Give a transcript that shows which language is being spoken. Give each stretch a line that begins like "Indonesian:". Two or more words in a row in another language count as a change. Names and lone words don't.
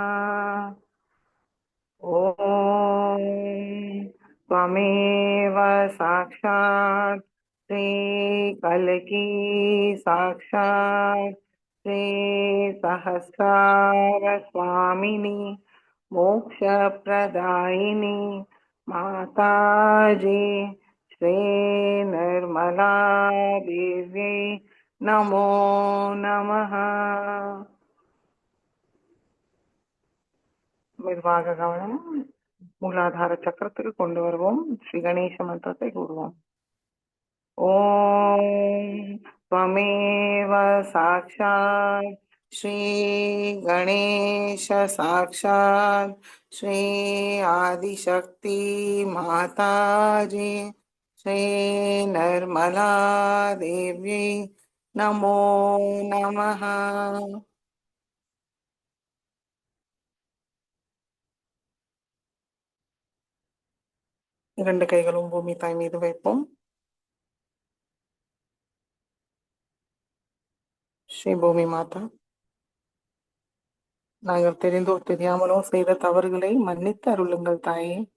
Sanskrit: ॐ त्वमेव साक्षात् श्रीकल्की साक्षात् श्रीसहस्रारस्वामिनी मोक्षप्रदायिनी माताजी श्री निर्मला देव्यै नमो नमः।
Tamil: மெதுவாக கவனம் மூலாதார சக்கரத்துக்கு கொண்டு வருவோம். ஸ்ரீ கணேச மந்திரத்தை கூறுவோம்.
Sanskrit: ஓம் त्वमेव साक्षात् श्री गणेश साक्षात् श्री आदिशक्ति माताजी श्री निर्मला देव्यै नमो नमः।
Tamil: இரண்டு கைகளும் பூமி தாய் மீது வைப்போம். ஸ்ரீ பூமி மாதா, நாங்கள் தெரிந்தோ தெரியாமலோ செய்த தவறுகளை மன்னித்து அருளுங்கள் தாயே.